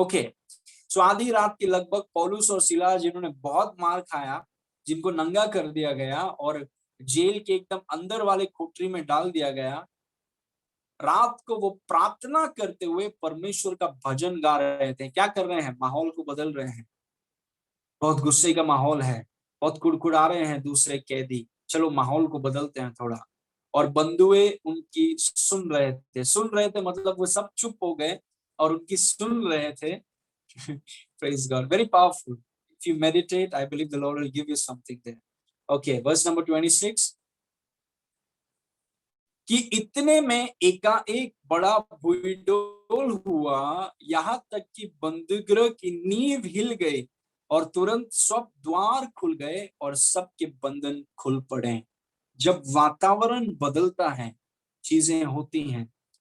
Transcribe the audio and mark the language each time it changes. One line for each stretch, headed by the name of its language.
English: okay, so
Hindi: आधी रात के लगभग पौलुस और सिलास, जिन्होंने बहुत मार खाया, जिनको नंगा कर दिया गया और जेल के एकदम अंदर वाले कोठरी में डाल दिया गया, रात को वो प्रार्थना करते हुए परमेश्वर का भजन गा रहे थे। क्या कर रहे हैं? माहौल को बदल रहे हैं। बहुत गुस्से का माहौल है, बहुत कुड़कुड़ा रहे हैं दूसरे कैदी, चलो माहौल को बदलते हैं थोड़ा। और बंधुए उनकी सुन रहे थे। सुन रहे थे मतलब वो सब चुप हो गए और उनकी सुन रहे थे।
English: Praise God, very powerful. If you meditate, I believe the Lord will give you something there. Okay, verse number 26.
Hindi: कि इतने में एकाएक बड़ा भूडोल हुआ, यहाँ तक कि बंदीगृह की नींव हिल गई, और तुरंत सब द्वार खुल गए और सबके बंधन खुल पड़े। जब वातावरण बदलता है, चीजें होती हैं।